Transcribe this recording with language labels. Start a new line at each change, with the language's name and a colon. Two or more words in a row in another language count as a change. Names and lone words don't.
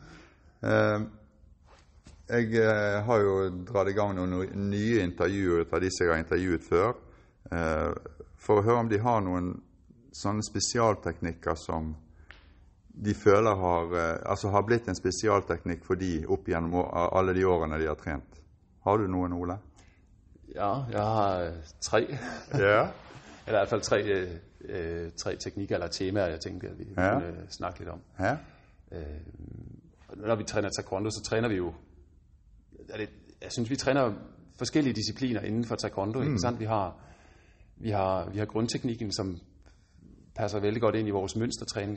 Norwegian: Jeg har jo dratt i gang noen nye intervjuer av de som jeg har intervjuet før, for å høre om de har noen sånne spesialteknikker som de føler har blitt en spesialteknikk for de opp gjennom alle de årene de har trent. Har du noen, Ole?
Danish: Ja, jeg har 3. Ja. Eller i hvert fald 3 teknikker eller temaer, jeg tænkte, at vi kunne snakke lidt om. Ja. Når vi træner taekwondo, så træner vi jo... Jeg synes, vi træner forskellige discipliner inden for taekwondo. Ikke sant? Vi har grundteknikken, som passer vældig godt ind i vores mønstertræning.